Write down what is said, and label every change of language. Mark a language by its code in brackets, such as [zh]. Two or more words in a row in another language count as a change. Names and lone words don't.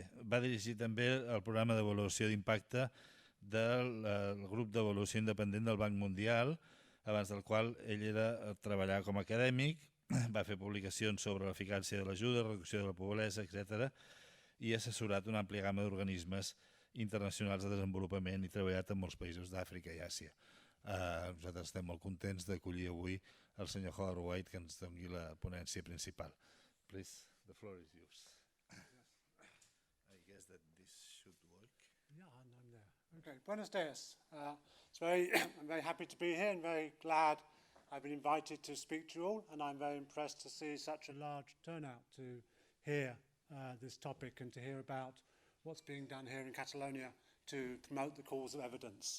[ca] Va dirigir també el programa d'avaluació d'impacte del grup d'avaluació independent del Banc Mundial, abans del qual ell treballava com a acadèmic, va fer publicacions sobre l'eficàcia de l'ajuda, reducció de la pobresa, etc. i ha assessorat una àmplia gamma d'organismes internacionals de desenvolupament i treballat en molts països d'Àfrica i Àsia. Nosaltres estem molt contents d'acollir avui el senyor Howard White, que ens doni la ponència principal. [en] Please, the floor is yours. I guess that this should work. Yeah, I'm there. Okay, [es] buenos dias. [en] I'm very happy to be here and very glad I've been invited to speak to you all, and I'm very impressed to see such a large turnout to hear this topic and to hear about what's being done here in Catalonia to promote the cause of evidence.